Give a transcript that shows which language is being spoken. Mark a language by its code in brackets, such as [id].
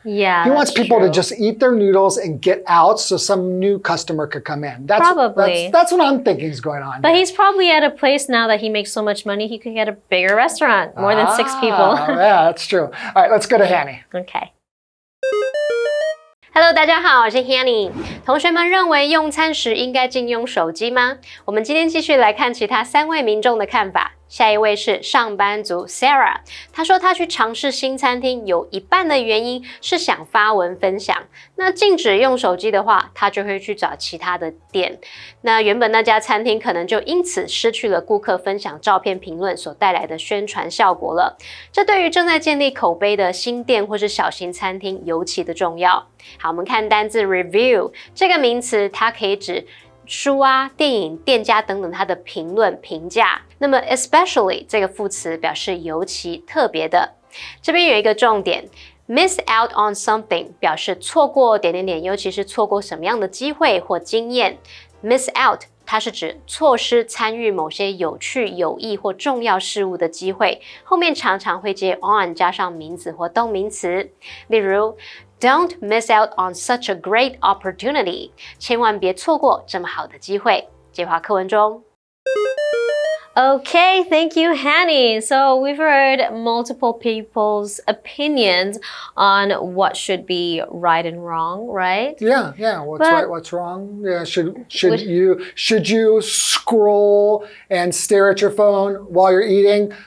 [en] Yeah, he wants people to just eat their noodles and get out so some new customer could come in. Probably. That's what I'm thinking is going on. But he's probably at a place now that he makes so much money, he could get a bigger restaurant, more than 6 people. Yeah, that's true. All right, let's go to Hanny. Okay. Hello， [zh] 大家好，我是 Hanny。同学们认为用餐时应该禁用手机吗？我们今天继续来看其他3位民众的看法。下一位是上班族 Sarah， 她说她去尝试新餐厅，有一半的原因是想发文分享。那禁止用手机的话，她就会去找其他的店。那原本那家餐厅可能就因此失去了顾客分享照片评论所带来的宣传效果了。这对于正在建立口碑的新店或是小型餐厅尤其的重要。好，我们看单字 review 这个名词，它可以指书啊、电影、店家等等它的评论评价。那么 especially 这个副词表示尤其特别的。这边有一个重点 ， [en] miss out on something [zh] 表示错过点点点，尤其是错过什么样的机会或经验。 miss out 它是指错失参与某些有趣、有益或重要事物的机会，后面常常会接 on 加上名词或动名词。例如， [en] Don't miss out on such a great opportunity. [zh] 千万别错过这么好的机会。接话课文中。 [en] Okay, thank you, Hanny. So we've heard multiple people's opinions on what should be right and wrong, right? Yeah. What's right, what's wrong? Yeah, should you scroll and stare at your phone while you're eating?